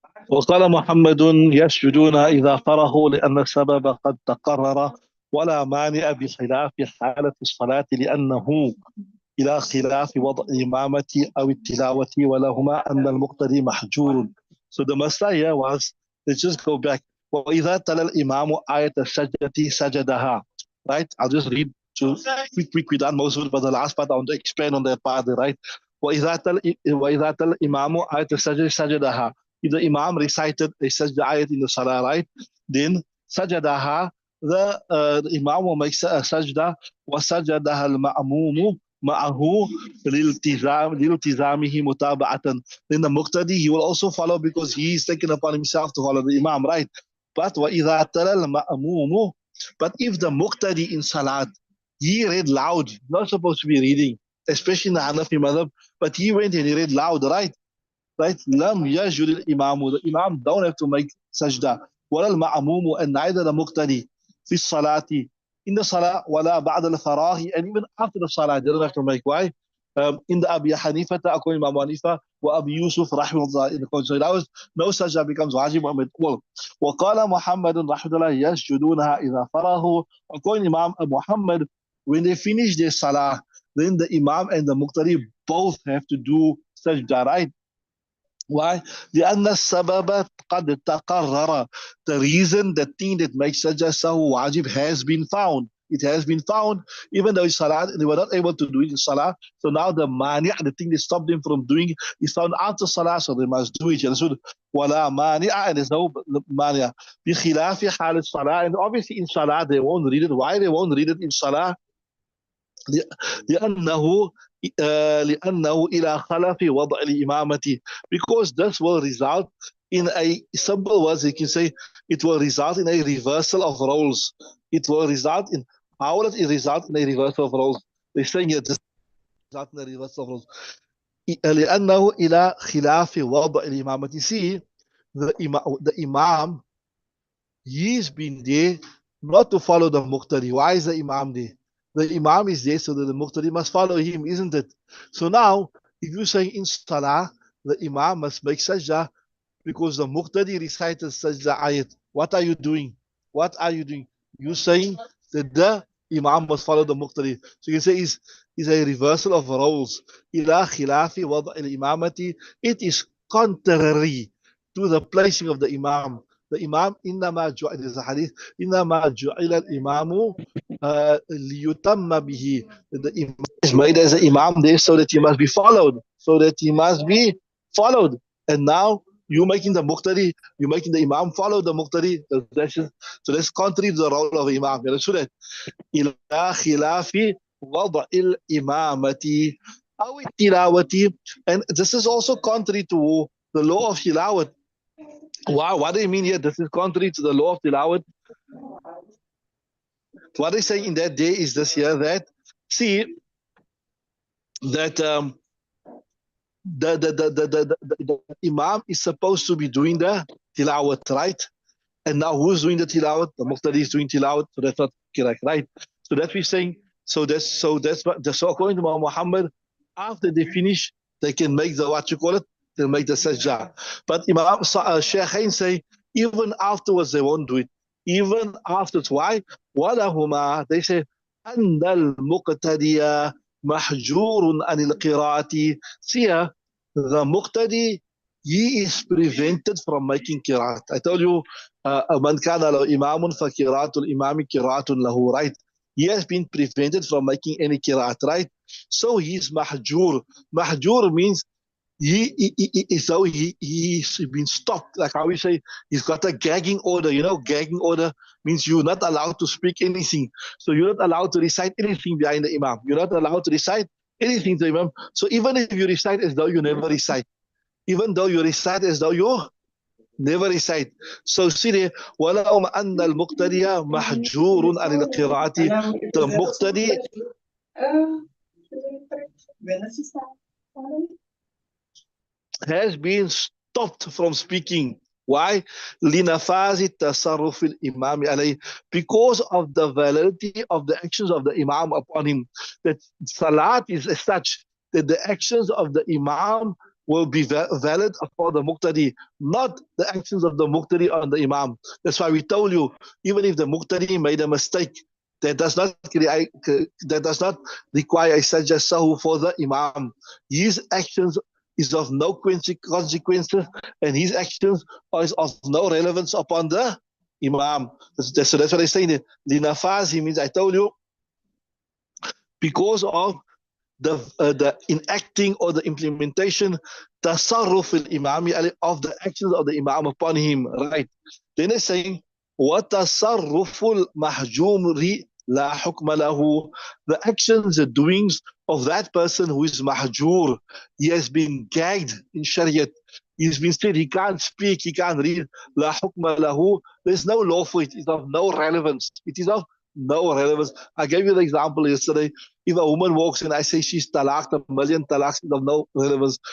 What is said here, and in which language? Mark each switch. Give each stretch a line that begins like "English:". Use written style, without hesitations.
Arabic: وقال محمد يسجدون إذا فرغوا لأن السبب قد تقرر ولا مانع بخلاف حالة الصلاة لأنه إلى خلاف وضع الإمامة أو التلاوة ولهما أن المقتدي محجور.
English: So the Messiah was, let's just go back.
Arabic: وإذا تلا الإمام آية السجدة سجدها.
English: Right? I'll just read to quick. We done most of it, but the last part I want to expand on that part, right?
Arabic: وإذا تلا الإمام آية السجدة سجدها.
English: If the Imam recited a sajda ayat in the salah, right? Then sajadaha, the Imam will make a sajda,
Arabic: wa sajadaha al-ma'mumu ma'ahu liltizamihi mutaba'atan.
English: Then the muqtadi, he will also follow because he is taken upon himself to follow the Imam, right? But
Arabic: wa idha tala al-ma'mumu,
English: but if the muqtadi in salat, he read loud, not supposed to be reading, especially in the Hanafi madhab, but he went and he read loud, right? Right?
Arabic: Lam yajul al-imamu.
English: The imam don't have to make sajda.
Arabic: Wala al-ma'mumu,
English: and neither the muqtadi
Arabic: fi salati,
English: in the salah,
Arabic: wala ba'da al-farahi,
English: and even after the salah, they don't have to make. Why? In the Abi Hanifa, according to Imam Hanifa, wa Abi Yusuf, rahimahullah, in the Quran. So that was, no sajda becomes wajib at all.
Arabic: وقال محمد رحمه الله يسجدونها إذا فرغوا.
English: According to Imam Muhammad, when they finish their salah, then the imam and the muqtadi both have to do sajda, right?
Arabic: Why? لأن السبب قد تقرر.
English: The reason, the thing that makes sajda sahu wajib has been found. It has been found, even though in salah they were not able to do it in salah. So now the mani', the thing that stopped them from doing it, is found after salah, so they must do it. So
Arabic: ولا مانع,
English: and there's no mani'.
Arabic: بخلاف حال الصلاة,
English: and obviously in salah they won't read it. Why they won't read it in salah?
Arabic: لأنه إلى خلف وضع الإمامة,
English: because this will result in a simple words, you can say it will result in a reversal of roles. It will result in, how will it result in a reversal of roles? They're saying it result in a reversal of roles.
Arabic: لأنه إلى خلاف وضع الإمامة.
English: You see, the Imam, he's been there not to follow the Muqtadi. Why is the Imam there? The Imam is there so that the Muqtadi must follow him, isn't it? So now, if you say in Salah, the Imam must make sajda because the Muqtadi recited sajda ayat. What are you doing? What are you doing? You saying that the Imam must follow the Muqtadi. So you say is a reversal of roles.
Arabic: Ila khilafi wada' al-imamati.
English: It is contrary to the placing of the Imam. The Imam,
Arabic: إنما جعل,
English: there's a hadith,
Arabic: إنما جعل الإمام ليتم به.
English: The Imam is made as an Imam there so that he must be followed. So that he must be followed. And now you making the Muqtadi, you making the Imam follow the Muqtadi. So that's contrary to the role of Imam. You understood that?
Arabic: إلى خلاف وضع الإمامة أو التلاوة.
English: And this is also contrary to the law of tilawat. Wow, what do you mean here? This is contrary to the law of tilawat. What they say in that day is this here, that see that the Imam is supposed to be doing the tilawat, right? And now who's doing the tilawat? The Muqtadi is doing tilawat, so that's not correct, right? So that's what we're saying. So according to Muhammad, after they finish, they can make the, what you call it, they'll make the sajda. But Imam Shaykhain say, even afterwards they won't do it. Even afterwards. Why?
Arabic: وَلَهُمَا,
English: they say,
Arabic: أَنَّ الْمُقْتَدِيَ مَحْجُورٌ عَنِ الْقِرَاءَةِ.
English: See, the Muqtadi he is prevented from making qiraat. I told you,
Arabic: man kana lahu imamun fa qiraatul imami qiraatun lahu,
English: right? He has been prevented from making any qiraat, right? So he's mahjur. Mahjur means he's been stopped. Like how we say, he's got a gagging order. You know, gagging order means you're not allowed to speak anything. So you're not allowed to recite anything behind the imam. You're not allowed to recite anything to the imam. So even if you recite as though you never recite, even though you recite as though you never recite. So see there,
Arabic: وَلَوْ أَنَّ الْمُقْتَدِيَ مَحْجُورٌ عَنِ الْقِرَاءَةِ.
English: The muqtadi has been stopped from speaking.
Arabic: Why? لِنَفَاذِ التَّصَرُّفِ الْإِمَامِ عَلَيْهِ.
English: Because of the validity of the actions of the imam upon him. That salat is as such that the actions of the imam will be valid for the muqtadi, not the actions of the muqtadi on the imam. That's why we told you, even if the muqtadi made a mistake, that does not require a sajda sahu for the imam. His actions is of no consequences, and his actions are of no relevance upon the imam. So that's what I say there. Linafazi means, I told you, because of the enacting or the implementation,
Arabic: tasarruf al-imami
English: of the actions of the imam upon him, right? Then it's saying,
Arabic: وَتَصَرُّفُ الْمَحْجُومِ لَا حُكْمَ لَهُ.
English: The actions, the doings of that person who is mahjur, he has been gagged in Shariat. He's been said he can't speak, he can't read.
Arabic: لَا حُكْمَ لَهُ.
English: There's no law for it. It's of no relevance. It is of no relevance. I gave you the example yesterday. If a woman walks in, I say she's talaqed, a million talaqs is of no relevance.